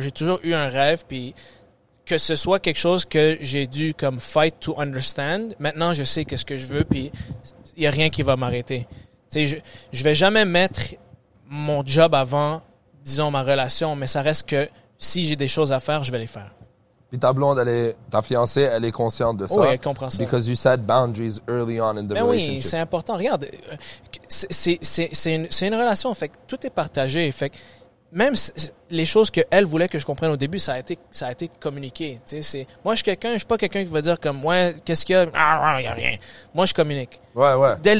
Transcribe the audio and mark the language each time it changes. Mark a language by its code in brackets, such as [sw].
[fr] J'ai toujours eu un rêve, puis que ce soit quelque chose que j'ai dû comme fight to understand. Maintenant, je sais qu'est-ce que je veux, puis il y a rien qui va m'arrêter. Tu sais, je vais jamais mettre mon job avant, disons, ma relation, mais ça reste que si j'ai des choses à faire, je vais les faire. Puis ta blonde, ta fiancée, elle est consciente de ça. Oui, elle comprend ça. [en] Because you set boundaries early on in the relationship. [fr] Oui, c'est important. Regarde, c'est une relation, fait que tout est partagé, fait que même les choses que elle voulait que je comprenne au début, ça a été communiqué. Tu sais, moi, je suis pas quelqu'un qui va dire comme, ouais, qu'est-ce qu'il y a? Il y a rien. Moi, je communique. Ouais. Dès le